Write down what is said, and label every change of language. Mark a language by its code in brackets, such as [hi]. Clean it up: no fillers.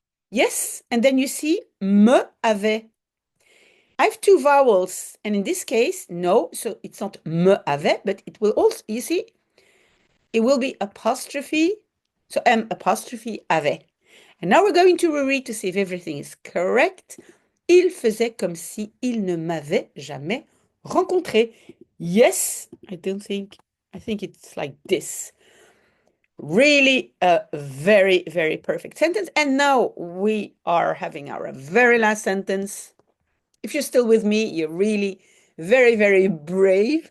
[en] Yes, and then you see [fr] me avait. [en] I have two vowels, and in this case, no, so it's not me avait, but it will also, you see, it will be apostrophe, so [fr] M apostrophe avait. [en] And now we're going to reread to see if everything is correct. [fr] Il faisait comme si il ne m'avait jamais rencontré. [en] Yes, I think it's like this. Really a very, very perfect sentence. And now we are having our very last sentence. If you're still with me, you're really very, very brave.